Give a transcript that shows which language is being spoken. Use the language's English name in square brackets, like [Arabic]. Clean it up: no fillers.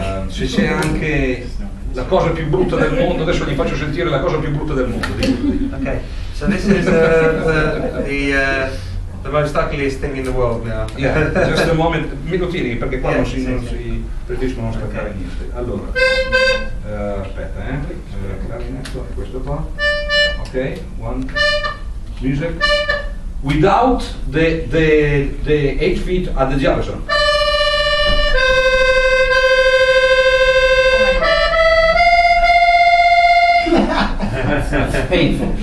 [Italian] Se c'è anche la cosa più brutta del mondo, adesso gli faccio sentire la cosa più brutta del mondo. [English] Okay, so this is the most ugliest thing in the world now. Yeah, just a moment, [Italian] me lo tieni perché qua non si preferiscono non staccare niente. Allora, aspetta, clarinetto, questo qua. [English] Okay, one music without the 8 feet at the diapason. That's painful.